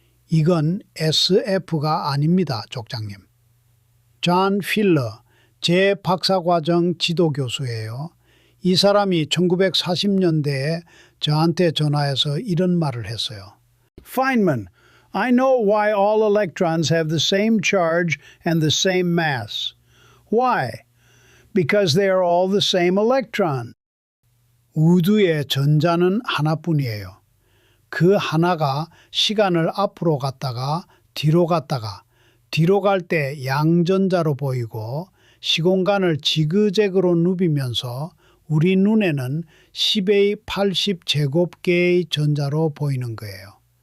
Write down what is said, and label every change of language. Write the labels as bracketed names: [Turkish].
[Korean] 이건 SF가 아닙니다, 족장님. 존 필러, 제 박사과정 지도교수예요. 이 사람이 1940년대에 저한테 전화해서 이런 말을 했어요. Feynman, [English] I know why all electrons have the same charge and the same mass. Why? Because they are all the same electron. [Korean] 우주의 전자는 하나뿐이에요. 그 하나가 시간을 앞으로 갔다가 뒤로 갔다가 뒤로 갈 때 양전자로 보이고 시공간을 지그재그로 누비면서 우리 눈에는 10의 80 제곱개의 전자로 보이는 거예요.